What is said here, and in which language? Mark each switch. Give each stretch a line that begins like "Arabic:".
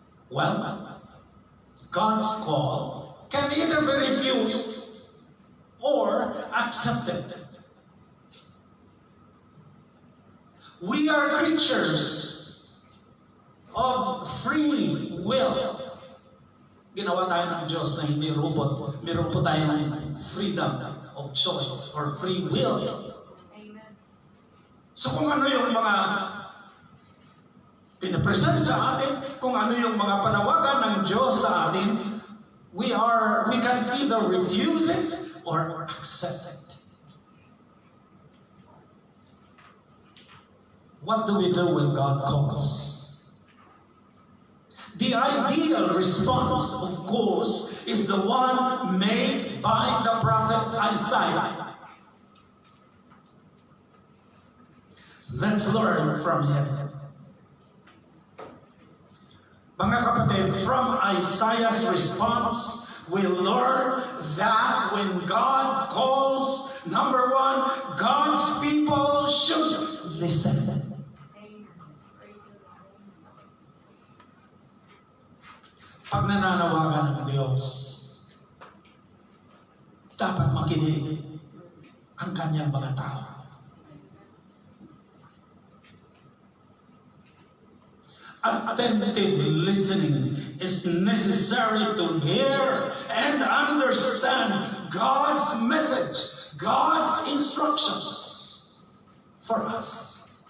English: Well, God's call can either be refused or accepted. We are creatures of free will.
Filipino: Ginawa tayo ng Diyos na hindi robot. Meron po tayong
English: freedom of choice or free will. Amen.
Filipino: So kung ano yung mga pinapresent sa atin, kung ano yung mga panawagan ng Diyos sa atin,
English: we can either refuse it or accept it. What do we do when God calls? The ideal response, of course, is the one made by the prophet Isaiah. Let's learn from him.
Filipino: Mga kapatid,
English: from Isaiah's response, we learn that when God calls, number one, God's people should listen.
Filipino: Pag nananawagan ng Diyos, dapat makinig ang kanyang mga tao.
English: Attentive listening is necessary to hear and understand God's message, God's instructions for us.